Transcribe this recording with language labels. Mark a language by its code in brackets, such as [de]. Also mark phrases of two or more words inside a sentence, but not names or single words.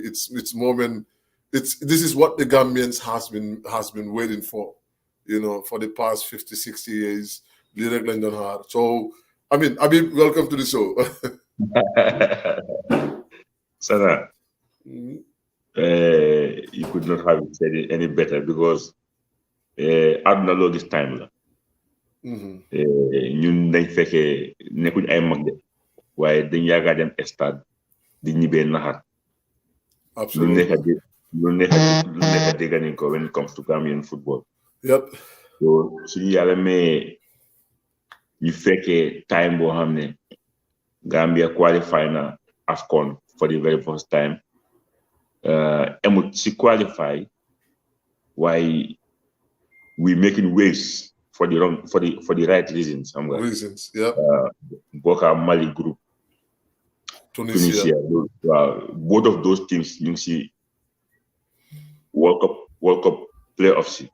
[en] This is what the Gambians has been waiting for, for the past 50, 60 years. So, Abib, welcome to the show. Sana, you could not have said it any better because àdduna loo gis time la. [wo] ñun dañ fekkee nekkuñ ay mag de waaye dañ yaaga dem stade di ñibbee naxar. lu nekk dégg nañ ko [en] when it comes to Gambian football. Yep. [wo] So suñu yàlla mais ñu fekkee time boo xam ne Gambia qualify na AFCON [en] for the very first time. [wo] Emut si qualify waaye [en] we making waves for the right reasons. Reasons, yeah. Boka Mali group, Tunisia. Both of those teams, you see, World Cup playoffs.